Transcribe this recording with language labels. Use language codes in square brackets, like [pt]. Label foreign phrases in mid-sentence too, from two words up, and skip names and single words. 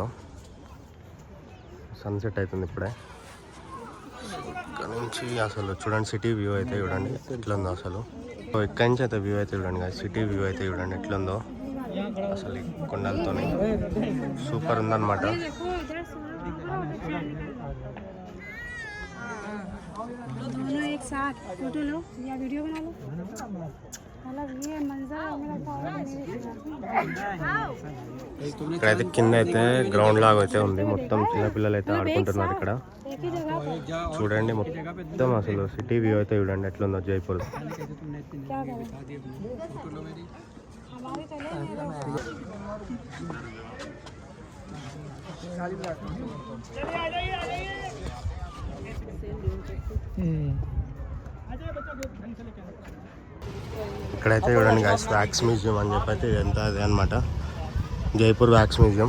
[te] సన్సెట్ అవుతుంది ఇప్పుడే. ఇక్కడ నుంచి అసలు చూడండి [en] city view [te] అయితే చూడండి ఎట్లుందో అసలు. సో ఇక్కడి నుంచి అయితే వ్యూ అయితే చూడండి గాయస్, [en] city view [te] అయితే చూడండి ఎట్లుందో అసలు. ఈ కొండలతోని సూపర్ ఉందన్నమాట. [hi] दोनों एक साथ फोटो लो या वीडियो बना लो. मतलब ये मंजर [te] ఇక్కడైతే కింద అయితే గ్రౌండ్ లాగా అయితే ఉంది. మొత్తం చిన్నపిల్లలు అయితే ఆడుకుంటున్నారు ఇక్కడ. [hi] एक ही जगह पे [te] చూడండి మొత్తం అసలు [en] city view [te] అయితే చూడండి ఎట్లుందో జైపూర్. [hi] क्या करें हमारे चले [te] ఇక్కడైతే చూడండి గాయస్ [en] wax museum [te] అని చెప్పి అయితే ఇదంతా అదే అనమాట, జైపూర్ వ్యాక్స్ మ్యూజియం.